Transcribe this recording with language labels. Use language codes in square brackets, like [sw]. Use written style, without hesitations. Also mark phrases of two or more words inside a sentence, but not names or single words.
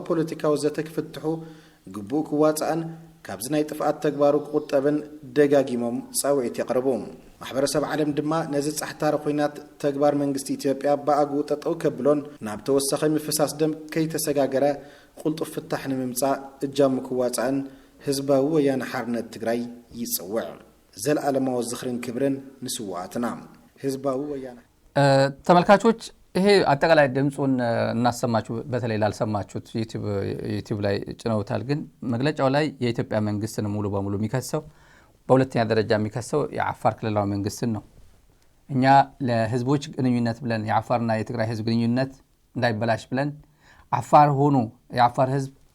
[ti] ፖለቲካዊ ዘተ ክፍትሑ ግቡእ ክዋጽአን ካብዚ ናይ ጥፍኣት ተግባሩ ክቁጠብን ደጋጊሞም ጻውዒት የቕርቡ ማሕበረሰብ ዓለም ድማ ነዚ ጻሕታሪ ኩናት ተግባር መንግስቲ ኢትዮጵያ ብኣግኡ ጠጠው ከብሎን ናብ ተወሰኸ ምፍሳስ ደም ከይተሰጋገረ ቁልጡፍ ፍታሕ ንምምጻእ እጃሙ ክዋጽአን ህዝባዊ ወያነ ሓርነት ትግራይ ይጽውዕ ዘለዓለማዊ ዝኽርን ክብርን ንስዋዕትና ህዝባዊ ወያነ [am] ተመልካቾች ይሄ አጠቃላይ ድምጹን እናሰማችሁ በተለይ ላልሰማችሁት ዩቲዩብ ላይ ጭነውታል ግን መግለጫው ላይ የኢትዮጵያ መንግስትን ሙሉ በሙሉ የሚከሰው በሁለተኛ ደረጃ የሚከሰው የአፋር ክልላዊ መንግስትን ነው እኛ ለህዝቦች ግንኙነት ብለን የአፋርና የትግራይ ህዝብ ግንኙነት እንዳይበላሽ ብለን አፋር ሆኖ የአፋር ህዝብ